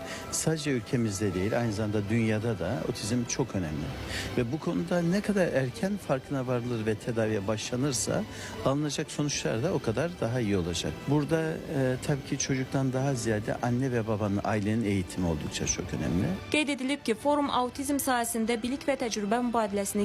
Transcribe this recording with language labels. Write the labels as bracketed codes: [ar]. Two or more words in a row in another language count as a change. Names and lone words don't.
[tr] Sadece ülkemizde değil, aynı zamanda dünyada da otizm çok önemli. Ve bu konuda ne kadar erken farkına varılır ve tedaviye başlanırsa alınacak sonuçlar da o kadar daha iyi olacak. Burada tabii ki çocuktan daha ziyade anne ve babanın, ailenin eğitimi oldukça çok önemli. [az] Qeyd edilib ki, forum autizm sahəsində bilik və təcrübə mübadiləsini